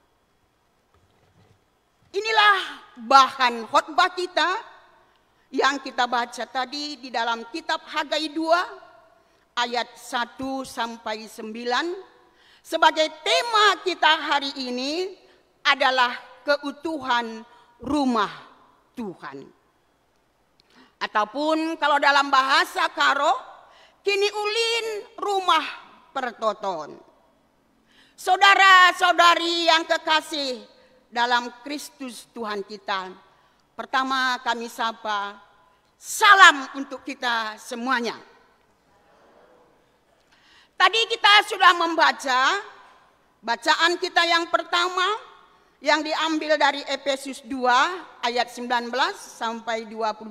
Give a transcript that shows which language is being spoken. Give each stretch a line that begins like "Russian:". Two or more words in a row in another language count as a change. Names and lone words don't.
Indonesian: Inilah bahan khotbah kita yang kita baca tadi di dalam kitab Hagai 2 ayat 1 sampai 9. Sebagai tema kita hari ini adalah keutuhan rumah Tuhan. Ataupun kalau dalam bahasa Karo,
Batak Karo: kini ulin rumah pertoton.
Indonesian: Saudara-saudari yang kekasih dalam Kristus Tuhan kita, pertama kami sapa, salam untuk kita semuanya. Tadi kita sudah membaca bacaan kita yang pertama yang diambil dari Efesus 2 ayat 19 sampai 22.